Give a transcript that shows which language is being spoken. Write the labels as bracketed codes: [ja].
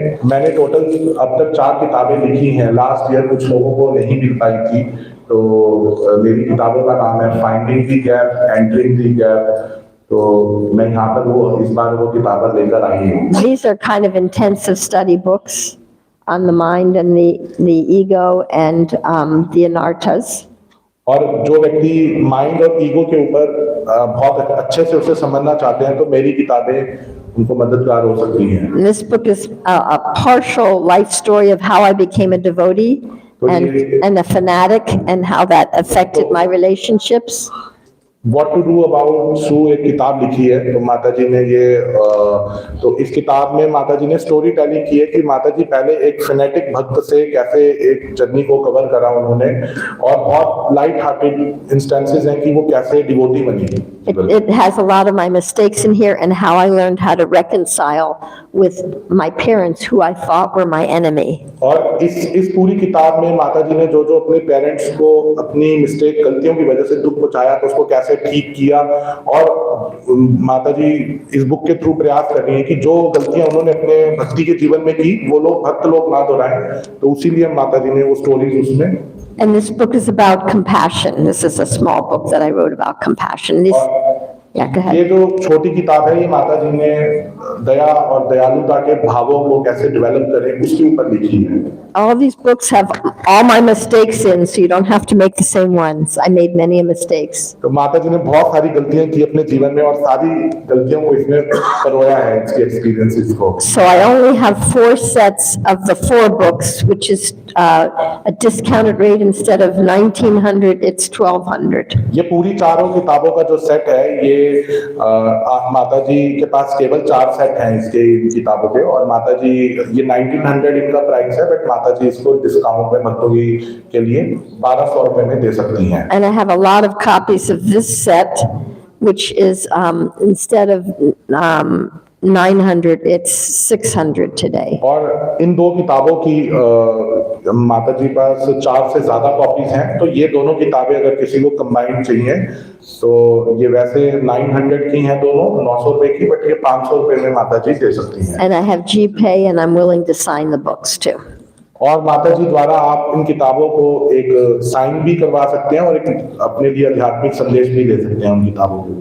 [hi] मैंने टोटल अब तक 4 किताबें लिखी हैं। लास्ट ईयर कुछ लोगों को नहीं मिल पाई थी, तो मेरी किताबों का नाम है finding the gap, entering the gap, तो मैं यहाँ पर वो इस बार वो किताबें लेकर आई हूँ। [en] These are kind of intensive study books on the mind and the ego and the anartas. [hi] और जो व्यक्ति माइंड और ईगो के ऊपर बहुत अच्छे से उसे समझना चाहते हैं तो मेरी किताबें उनको मददगार हो सकती हैं। [en] And this book is a partial life story of how I became a devotee and a fanatic and how that affected my relationships. What to do about [hi] सू एक किताब लिखी है, तो माता जी ने ये तो इस किताब में माता जी ने स्टोरी टेलिंग की है कि माता जी पहले एक फेनेटिक भक्त से कैसे एक जर्नी को कवर करा उन्होंने, और बहुत लाइट हार्टेड इंस्टेंसेस हैं कि वो कैसे डिवोटी बनी। [en] It has a lot of my mistakes in here and how I learned how to reconcile with my parents who I thought were my enemy. [hi] और इस पूरी किताब में माता जी ने जो जो अपने पेरेंट्स को अपनी मिस्टेक गलतियों की वजह से दुख पहुंचाया तो उसको कैसे ठीक किया, और माता जी इस बुक के थ्रू प्रयास कर रही है कि जो गलतियां उन्होंने अपने भक्ति के जीवन में की वो लोग भक्त लोग ना दोहराएं, तो इसीलिए माता जी ने वो स्टोरीज उसमें। [en] And this book is about compassion. This is a small book that I wrote about compassion. Yeah, go ahead. [hi] ये जो छोटी किताब है ये माता जी ने दया और दयालुता के भावों को कैसे डेवलप करें उसके ऊपर लिखी है। [en] All these books have all my mistakes in, so you don't have to make the same ones. I made many mistakes. [hi] तो माता जी ने बहुत सारी गलतियां की अपने जीवन में और सारी गलतियों को इसमें परोया है इसके एक्सपीरियंसेस को। [en] So I only have 4 sets of the 4 books, which is a discounted rate. Instead of 1,900, it's 1,200. [hi] ये पूरी चारों किताबों का जो सेट है ये माता जी के पास केवल 4 सेट हैं इसके किताबों के, और माता जी ये 1,900 इनका प्राइस है, बट माता जी इसको डिस्काउंट में भक्तों के लिए 1,200 रुपए में दे सकती हैं। [en] And I have a lot of copies of this set, which is instead of 900, it's 600 today. [hi] और इन दो किताबों की माता जी पास 4 से ज्यादा कॉपीज हैं, तो ये दोनों किताबें अगर किसी को कंबाइंड चाहिए तो ये वैसे 900 की हैं दोनों, 900 रुपए की, बट ये 500 रुपए में माता जी दे सकती हैं। [en] And I have GPay and I'm willing to sign the books too. [hi] और माता जी द्वारा आप इन किताबों को एक साइन भी करवा सकते हैं और एक अपने लिए आध्यात्मिक संदेश भी दे सकते हैं उन किताबों को।